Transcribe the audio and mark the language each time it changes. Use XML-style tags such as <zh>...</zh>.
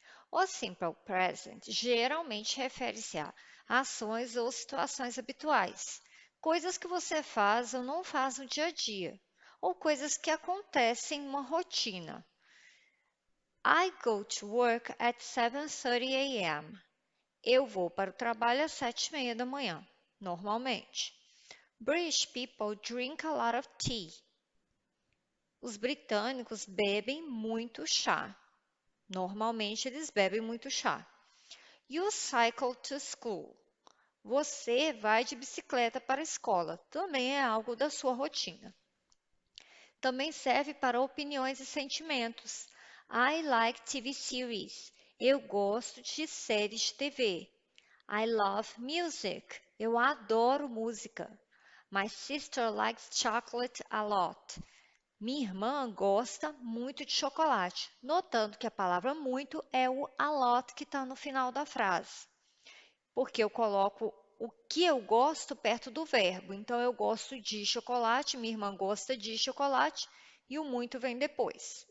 <pt>O Simple Present geralmente refere-se a ações ou situações habituais, coisas que você faz ou não faz no dia a dia, ou coisas que acontecem em uma rotina.</pt> <en>I go to work at 7:30 a.m.</en> <pt>Eu vou para o trabalho às 7:30 da manhã, normalmente.</pt> <en>British people drink a lot of tea.</en> <pt>Os britânicos bebem muito chá. Normalmente eles bebem muito chá.</pt> <en>You cycle to school.</en> <pt>Você vai de bicicleta para a escola. Também é algo da sua rotina. Também serve para opiniões e sentimentos.</pt> <en>I like TV series.</en> <pt>Eu gosto de séries de TV.</pt> <en>I love music.</en> <pt>Eu adoro música.</pt> <en>My sister likes chocolate a lot.</en> <pt>Minha irmã gosta muito de chocolate, notando que a palavra muito é o a lot que está no final da frase, porque eu coloco o que eu gosto perto do verbo. Então, eu gosto de chocolate, minha irmã gosta de chocolate e o muito vem depois.</pt>